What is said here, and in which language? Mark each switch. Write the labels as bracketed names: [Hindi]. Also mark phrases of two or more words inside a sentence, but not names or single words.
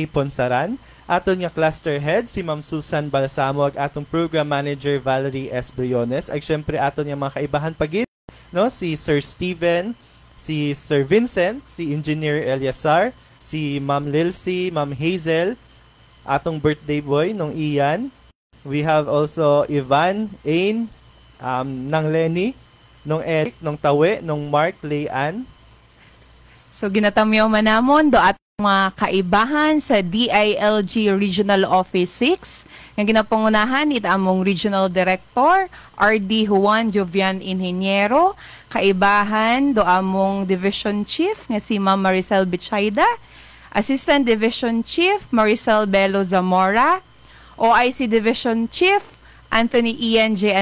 [Hiligaynon] Ponsaran, aton nga [English] Cluster Head [Hiligaynon] si Ma'am Susan Balsamo ag atong [English] Program Manager [Hiligaynon] Valerie S. Briones, ag siyempre aton nga mga kaibahan pagit no si Sir Steven, si Sir Vincent, si Engineer Eliasar, si Ma'am Lilcy, Ma'am Hazel, atong birthday boy nung Ian. [English] We have also Ivan, Ain, [Hiligaynon] ng Lenny, nung Eric, nung Tawe, nung Mark, Leanne. So ginatamyaw man namon do at mga kaibahan sa DILG Regional Office 6 nga ginapangunahan it among [English] Regional Director [Hiligaynon] RD Juan Jovian Ingeniero, kaibahan do among [English] Division Chief [Hiligaynon] nga si Ma'am Maricel Bichayda, [English] Assistant Division Chief [Hiligaynon] Maricel Belo Zamora, [English] OIC Division Chief [Hiligaynon] Anthony Ian J.